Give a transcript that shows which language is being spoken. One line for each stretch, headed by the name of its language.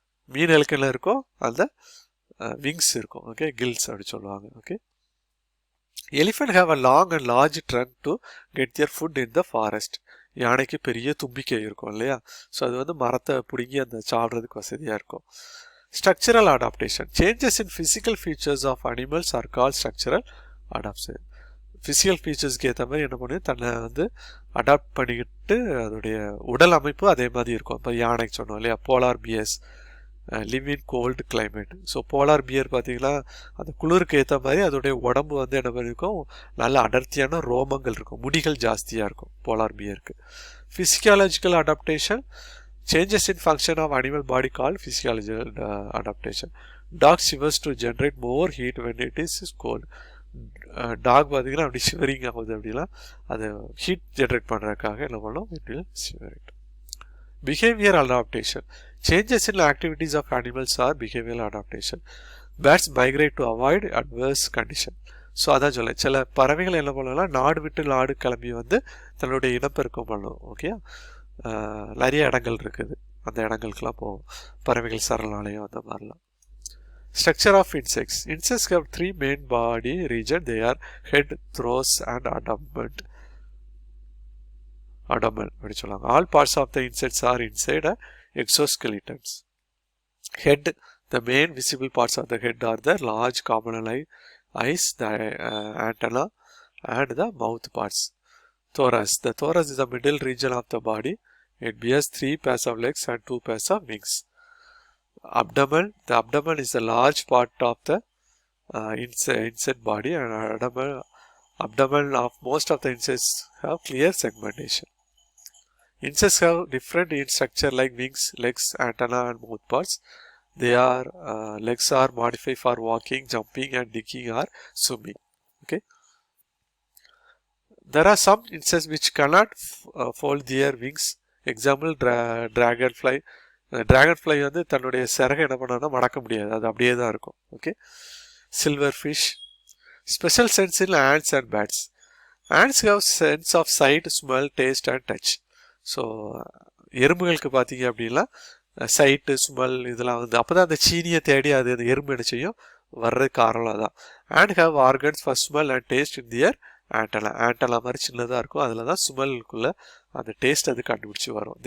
Tamil: மீன்களுக்கு என்ன இருக்கும், அந்த விங்ஸ் இருக்கும். ஓகே, கில்ஸ் அப்படி சொல்லுவாங்க.
English: Okay, elephant have a long and large trunk to get their food in the forest.
Tamil: யானைக்கு பெரிய தும்பிக்கை இருக்கும் இல்லையா. ஸோ அது வந்து மரத்தை பிடுங்கி அந்த சாப்பிட்றதுக்கு வசதியாக இருக்கும்.
English: Structural adaptation. Changes in physical features of animals are called structural adaptation. Physical features
Tamil: க்கு ஏற்ற மாதிரி என்ன பண்ணி தன்னை வந்து அடாப்ட் பண்ணிக்கிட்டு அதோடைய உடல் அமைப்பு அதே மாதிரி இருக்கும். இப்போ யானைக்கு சொன்னோம் இல்லையா,
English: Polar bears live in cold climate.
Tamil: So polar bear பார்த்தீங்கன்னா அந்த குளிருக்கு ஏற்ற மாதிரி அதோடைய உடம்பு வந்து என்ன பண்ணியிருக்கும், நல்ல அடர்த்தியான ரோமங்கள் இருக்கும், முடிகள் ஜாஸ்தியாக இருக்கும் polar பியருக்கு.
English: Physiological adaptation. Changes in function of animal body called physiological adaptation. Dog shivers to generate more heat when it is cold.
Tamil: Talk பார்த்தீங்கன்னா அப்படி ஷிவரிங் ஆகுது அப்படின்னா அது ஹீட் ஜென்ரேட் பண்ணுறதுக்காக என்ன பண்ணோம்,
English: It will shivering. Behaviour adaptation. Changes in activities of animals are behaviour adaptation. Birds migrate to avoid adverse condition.
Tamil: So அதான் சொல்ல சில பறவைகள் என்ன பண்ணலாம், நாடு விட்டு நாடு கிளம்பி வந்து தன்னுடைய இனப்பெருக்கம் பண்ணும். ஓகே, நிறைய இடங்கள் இருக்குது, அந்த இடங்களுக்கெல்லாம் போகும், பறவைகள் சரணாலயம் அந்த மாதிரிலாம்.
English: Structure of insects. Insects have three main body regions. They are head, throat and abdomen. All parts of the insects are inside a exoskeletons. Head. The main visible parts of the head are the large common eyes, the antenna and the mouth parts. Thorax. The thorax is the middle region of the body. It bears 3 pairs of legs and 2 pairs of wings. Abdomen. The abdomen is the large part of the insect body, and abdomen of most of the insects have clear segmentation. Insects have different in structure like wings, legs, antenna and mouth parts. Their legs are modified for walking, jumping and digging or swimming. Okay. There are some insects which cannot fold their wings. Example, dragonfly.
Tamil: Dragonfly வந்து தன்னுடைய சிறகை என்ன பண்ணான்னா மடக்க முடியாது, அது அப்படியே தான் இருக்கும்.
English: Okay. Silverfish. Special sense in ants and bats. Ants have sense of sight, smell, taste and touch.
Tamil: So எறும்புகளுக்கு பார்த்தீங்க அப்படின்னா சைட்டு, ஸ்மெல் இதெல்லாம் வந்து அப்போ தான் அந்த சீனியை தேடி அது அந்த எறும்பு என்ன செய்யும், வர்றது காரணம் அதான்.
English: and have organs for smell and taste in their
Tamil: ஆண்டலா மாதிரி சின்னதாக இருக்கும், அதில் தான் ஸ்மெல்குள்ளே அந்த டேஸ்ட் அது கண்டுபிடிச்சி வரும்.